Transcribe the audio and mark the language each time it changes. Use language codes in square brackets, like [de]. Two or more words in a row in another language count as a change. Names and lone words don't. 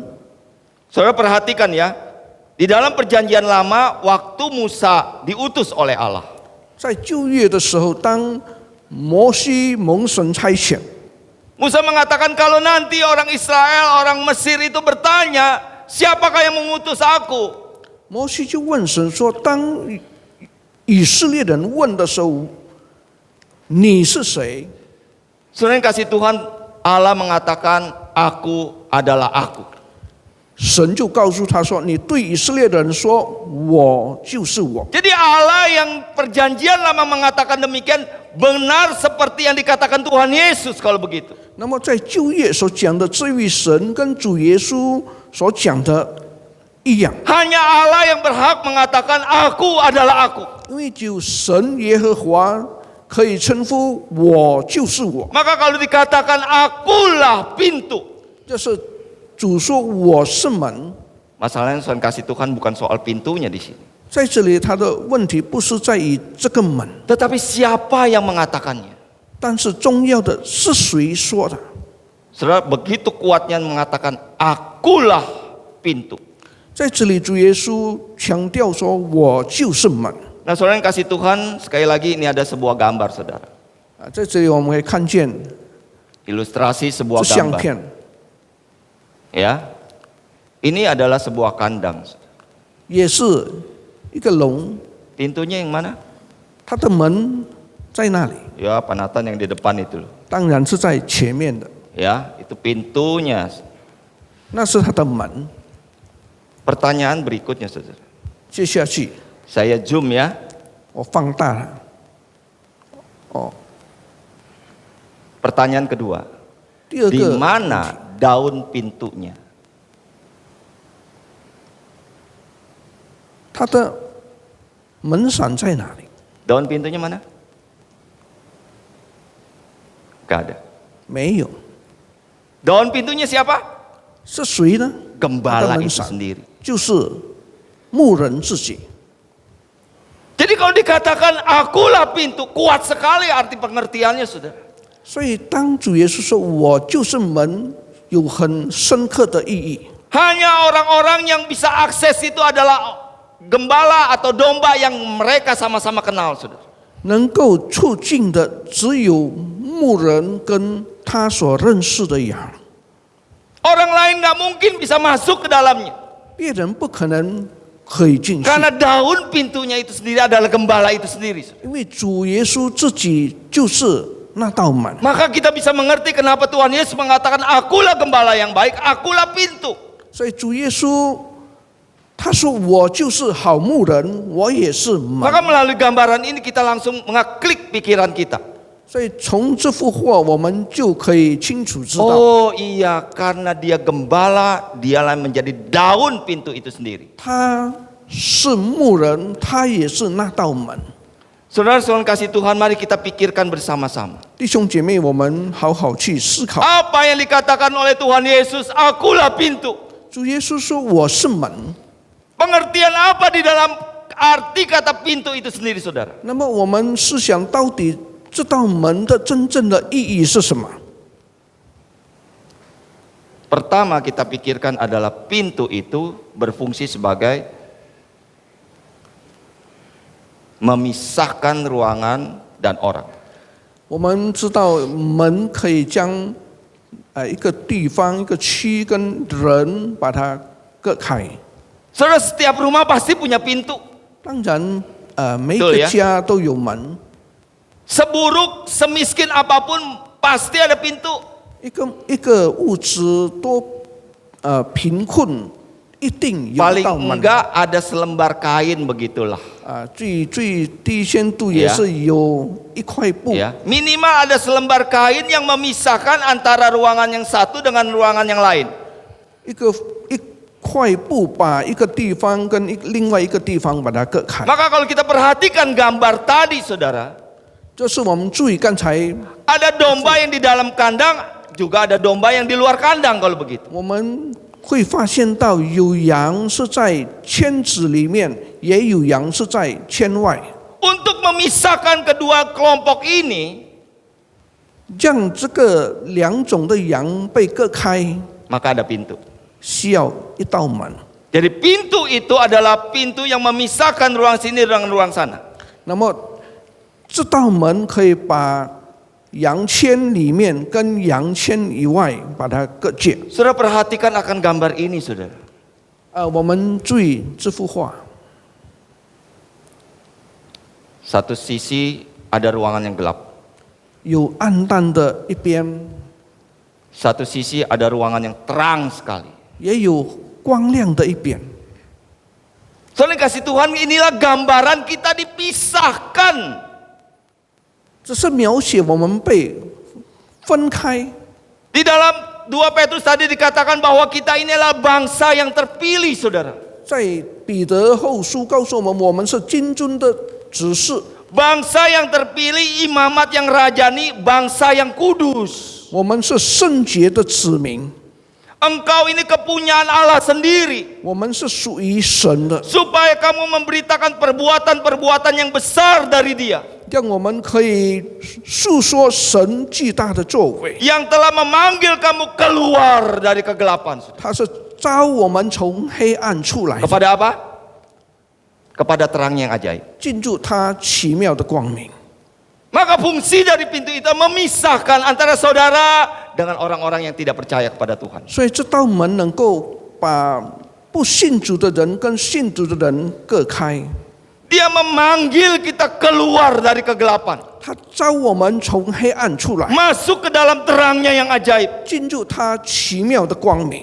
[id] Saudara perhatikan ya, di dalam perjanjian lama waktu Musa diutus oleh Allah. [zh] 在旧约的时候，当摩西蒙神差遣， [id] Musa mengatakan kalau nanti orang Israel, orang Mesir itu bertanya, siapakah yang mengutus aku? [zh] 摩西就问神说：“当以色列人问的时候， 你是谁？ [id] Saudara yang kasih Tuhan, Allah mengatakan, aku adalah aku. [zh] 神就告诉他说：“你对以色列的人说，我就是我。” [id] Jadi Allah yang perjanjian lama mengatakan demikian, benar seperti yang dikatakan Tuhan Yesus kalau begitu. [zh] 那么在旧约所讲的这位神跟主耶稣所讲的一样， [id] Hanya Allah yang berhak mengatakan, aku adalah aku. [zh] 因为只有神耶和华可以称呼我就是我， [id] Maka kalau dikatakan akulah pintu, [zh] 就是主说我是门。 [id] masalahnya Tuhan kasih Tuhan bukan soal pintunya di sini, [zh] 在这里，他的问题不是在于这个门， [id] tetapi siapa yang mengatakannya. [zh] 但是重要的是谁说的。 [id] Saudara, begitu kuatnya mengatakan akulah pintu. [zh] 在这里，主耶稣强调说：“我就是门。” [id] Nah, saudara yang kasih Tuhan, sekali lagi ini ada sebuah gambar, saudara. [zh] 在这里我们会看见 [id] Ilustrasi [zh] 这 [id] sebuah [zh] 相 [id] gambar. [zh] 片， [id] Ya, ini adalah sebuah kandang. [zh] 也是一个笼， [id] Pintunya yang mana? [zh] 它的门在那里， [id] Ya, Panatan yang di depan itu loh. [zh] 当然是在前面的， [id] Ya, itu pintunya. [zh] 那是它的门。 [id] Pertanyaan berikutnya, saudara. [zh] 接下去 [id] Saya zoom ya. [zh] 我放大了，哦， [id] Pertanyaan kedua, [zh] 第二 [id] di [zh] 个， [id] mana daun pintunya? [zh] 它的门伞在哪里？ [id] Daun pintunya mana? Gak ada. [zh] 没有， [id] Daun pintunya siapa? [zh] 是谁呢？ [id] Gembala Ada itu mensan. sendiri. [zh] 就是牧人自己。 [id] Jadi kalau dikatakan akulah pintu, kuat sekali arti pengertiannya, saudara. [zh] 所以当主耶稣说我就是门，有很深刻的意义。 [id] Hanya orang-orang yang bisa akses itu adalah gembala atau domba yang mereka sama-sama kenal, saudara. [zh] 能够促进的只有牧人跟他所认识的羊， [id] Orang lain nggak mungkin bisa masuk ke dalamnya. [zh] 别人不可能可以进去， [id] Karena daun pintunya itu sendiri adalah gembala itu sendiri. [zh] 因为主耶稣自己就是那道门。 [id] Maka kita bisa mengerti kenapa Tuhan Yesus mengatakan akulah gembala yang baik, akulah pintu. [zh] 所以主耶稣他说我就是好牧人，我也是门。 [id] Maka melalui gambaran ini kita langsung mengeklik pikiran kita. [zh] 所以从这幅画我们就可以清楚知道， [id] Oh iya, karena dia gembala, dialah menjadi daun pintu itu sendiri. [zh] 他是牧人，他也是那道门。 [id] Saudara-saudara kasih Tuhan, mari kita pikirkan bersama-sama. [zh] 弟兄姐妹，我们好好去思考。 [id] Apa yang dikatakan oleh Tuhan Yesus, akulah pintu. [zh] 主耶稣说我是门， [id] Pengertian apa di dalam arti kata pintu itu sendiri, saudara? [zh] 那么我们思想到底这道门的真正的意义是什么？ [id] Pertama kita pikirkan adalah pintu itu berfungsi sebagai memisahkan ruangan dan orang. [zh] 我们知道门可以将一个地方、一个区跟人把它隔开。 [id] Saudara, setiap rumah pasti punya pintu. [zh] 当然，每一 [id] Betul [zh] 个 [id] ya [zh] 家都有门， [id] Seburuk, semiskin apapun pasti ada pintu. [zh] 一个物质多贫困，一定有 [id] Paling [zh] 道门。 [id] enggak ada selembar kain begitulah. [zh] 最低限度也是有一块布。 [id] Ya, minimal ada selembar kain yang memisahkan antara ruangan yang satu dengan ruangan yang lain. [zh] 一块布把一个地方跟另外一个地方把它隔开。 [id] Maka kalau kita perhatikan gambar tadi, saudara, [zh] 就是我们注意刚才 [id] ada domba yang di dalam kandang, juga ada domba yang di luar kandang kalau begitu. [zh] 我们会发现到有羊是在圈子里面，也有羊是在圈外。 [id] Untuk memisahkan kedua kelompok ini, [zh] 让这个两种的羊被隔开， [id] maka ada pintu. [zh] 需要一道门。 [id] Jadi pintu itu adalah pintu yang memisahkan ruang sini dengan ruang sana. [zh] 那么这道门可以把羊圈里面跟羊圈以外把它隔绝。 [id] Saudara perhatikan akan gambar ini, saudara. [zh] 我们注意这幅画， [id] Satu sisi ada ruangan yang gelap. [zh] 有暗淡的一边， [id] Satu sisi ada ruangan yang terang sekali. [zh] 也有光亮的一边。 [id] Soalnya kasih Tuhan, inilah gambaran kita dipisahkan. [zh] 这是描写我们被分开。 [id] Di dalam 2 Petrus tadi dikatakan bahwa kita inilah bangsa yang terpilih, saudara. [zh] 在彼得后书告诉我们，我们是君尊的子嗣， [id] Bangsa yang terpilih, imamat yang rajani, bangsa yang kudus. [zh] 我们是圣洁的子民， [id] Engkau ini kepunyaan Allah sendiri. [zh] 我们是属于神的， [id] Supaya kamu memberitakan perbuatan-perbuatan yang besar dari Dia. [zh] 让我们可以诉说神巨大的作为。 [id] Yang telah memanggil kamu keluar dari kegelapan. [zh] 他是召我们从黑暗出来， [id] Kepada apa? Kepada terang yang ajaib. [zh] 进入他奇妙的光明。 [id] Maka fungsi dari pintu itu memisahkan antara saudara dengan orang-orang yang tidak percaya kepada Tuhan. [zh] 所以这道门能够把不信主的人跟信主的人隔开。 [id] Dia memanggil kita keluar dari kegelapan. [zh] 他召我们从黑暗出来， [id] Masuk ke dalam terangnya yang ajaib. [zh] 进入他奇妙的光明。